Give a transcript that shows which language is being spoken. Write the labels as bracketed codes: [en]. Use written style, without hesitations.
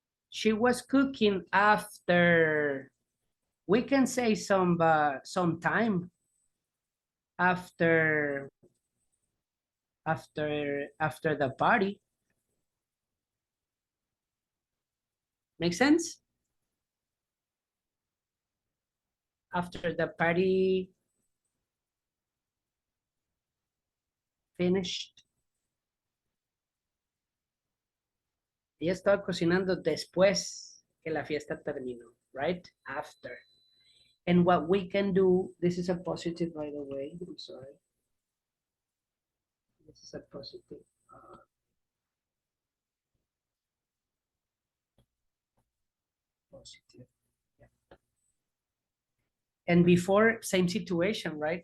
[en] She was cooking after. We can say some time after the party. Make sense? After the party finished. [es] Ella estaba cocinando después que la fiesta terminó, [en] right? After. And what we can do, this is a positive, by the way, I'm sorry. This is a positive. Positive. Yeah. And before, same situation, right?